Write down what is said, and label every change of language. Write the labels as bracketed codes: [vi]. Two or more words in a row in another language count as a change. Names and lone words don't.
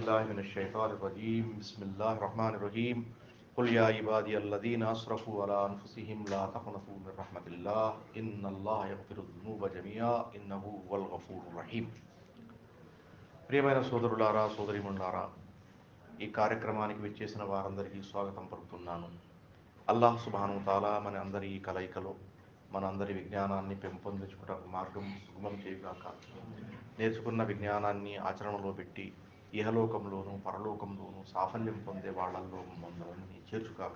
[ar] بالله من الشيطان الرجيم بسم الله الرحمن الرحيم قل يا عبادي الذين أسرفوا على أنفسهم لا تقنطوا من رحمة الله إن الله يغفر الذنوب جميعا إنه هو الغفور الرحيم. [te] ప్రియమైన సోదరులారా సోదరీమణులారా, ఈ కార్యక్రమానికి విచ్చేసిన వారందరికీ స్వాగతం పలుకుతున్నాను. అల్లాహ్ [ar] سبحانه تعالى [te] మన అందరి ఈ కలయికలో మన అందరి విజ్ఞానాన్ని పెంపొందించుకోవడానికి మార్గం సుగమం చేయుగాక. నేర్చుకున్న విజ్ఞానాన్ని ఆచరణలో పెట్టి ఇహలోకంలోనూ పరలోకంలోనూ సాఫల్యం పొందే వాళ్ళల్లో మమ్మల్ని చేర్చుగాక.